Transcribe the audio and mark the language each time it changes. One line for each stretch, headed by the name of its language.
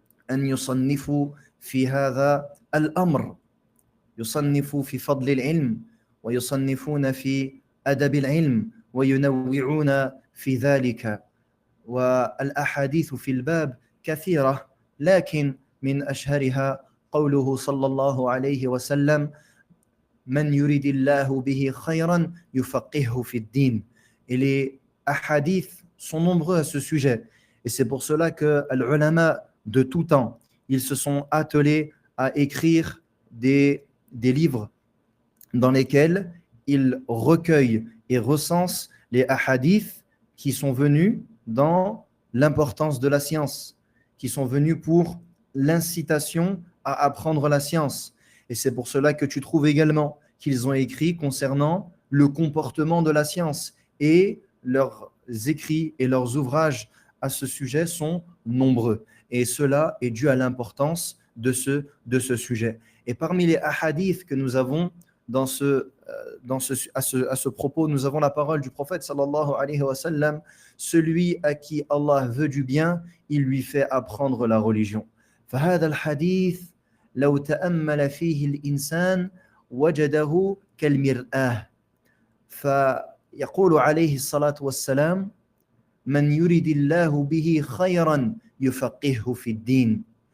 Arabic: أن يصنفوا في هذا الأمر يصنفوا في فضل العلم ويصنفون في أدب العلم وينوعون في ذلك والأحاديث في الباب كثيرة لكن من أشهرها قوله صلى الله عليه وسلم من يريد الله به خيرا يفقهه في الدين.
French: Et les hadiths sont nombreux à ce sujet. Et c'est pour cela que les ulama de tout temps, ils se sont attelés à écrire des livres dans lesquels ils recueillent et recensent les hadiths qui sont venus dans l'importance de la science, qui sont venus pour l'incitation à apprendre la science. Et c'est pour cela que tu trouves également qu'ils ont écrit concernant le comportement de la science. Et leurs écrits et leurs ouvrages à ce sujet sont nombreux. Et cela est dû à l'importance de ce sujet. Et parmi les hadiths que nous avons à ce propos, nous avons la parole du prophète sallallahu alayhi wa sallam: celui à qui Allah veut du bien, il lui fait apprendre la religion.
Arabic: فهذا الحديث لو تأمل فيه الإنسان وجده كالمرآة. فيقول عليه الصلاة والسلام: من يرد الله به خيرا يفقهه في الدين.